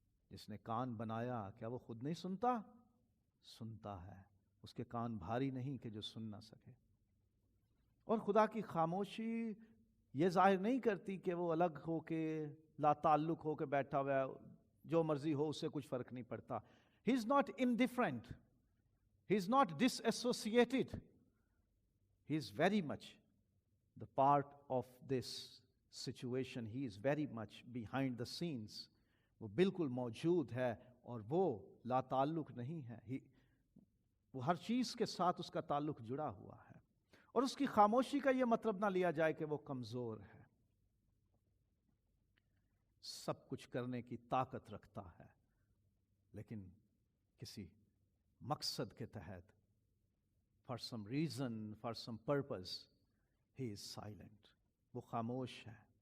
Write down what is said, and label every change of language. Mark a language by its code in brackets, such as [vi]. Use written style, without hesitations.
[ur] جس نے کان بنایا کیا وہ خود نہیں سنتا؟ سنتا ہے. اس کے کان بھاری نہیں کہ جو سن نہ سکے. اور خدا کی خاموشی یہ ظاہر نہیں کرتی کہ وہ الگ ہو کے لا تعلق ہو کے بیٹھا ہوا ہے، جو مرضی ہو اس سے کچھ فرق نہیں پڑتا. [en] He is not indifferent. He is not disassociated. He is very much the part of this situation. He is very much behind the scenes. [ur] وہ بالکل موجود ہے اور وہ لا تعلق نہیں ہے. وہ ہر چیز کے ساتھ اس کا تعلق جڑا ہوا ہے. اور اس کی خاموشی کا یہ مطلب نہ لیا جائے کہ وہ کمزور ہے. سب کچھ کرنے کی طاقت رکھتا ہے لیکن کسی مقصد کے تحت [en] for some reason, for some purpose, he is silent. [ur] وہ خاموش ہے.